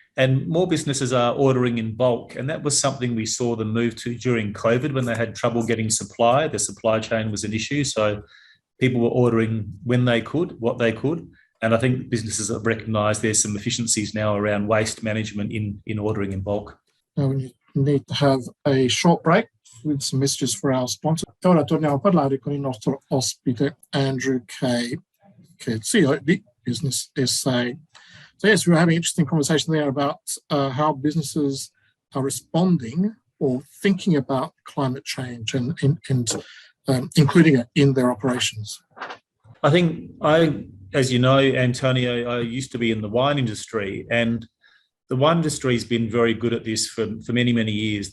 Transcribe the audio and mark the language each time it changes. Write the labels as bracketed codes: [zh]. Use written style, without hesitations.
[en] And more businesses are ordering in bulk, and that was something we saw them move to during COVID when they had trouble getting supply. The supply chain was an issue, so people were ordering when they could, what they could. And I think businesses have recognised there's some efficiencies now around waste management in ordering in bulk. Now we need to have a short break with some messages for our sponsor. [it] Ora torniamo a parlare con il nostro ospite Andrew Kay, che è il CEO di Business SA. [en] So yes, we were having an interesting conversation there about how businesses are responding or thinking about climate change and including it in their operations. I think as you know, Antonio, I used to be in the wine industry, and the wine industry has been very good at this for many, many years.